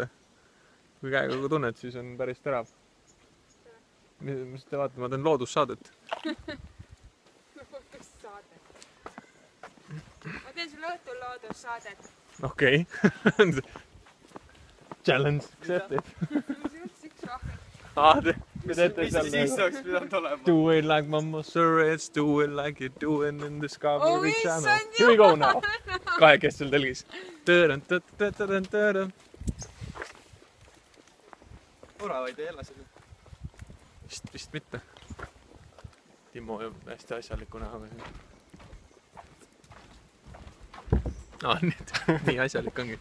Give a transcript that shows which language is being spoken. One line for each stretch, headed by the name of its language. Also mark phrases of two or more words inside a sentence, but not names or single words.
Estonian: Kui käega tunned, siis on päris terav. Mis te vaatame, ma teen loodussaadet. Loodussaadet. Ma teen sulle õhtul loodussaadet.
English: Okei. Challenge accepted.
Estonian: Üks vahvi. Te teete seal siis oleks pidanud olema.
English: Do it like Mama Surrets, do it like you're doing in Discovery Channel.
Estonian: issand
English: Here we go now.
Estonian: Kahekestel telgis. Oravaid ei ela siin. Vist mitte. Timo on hästi asjaliku näoga siin. Nii asjalik ongi.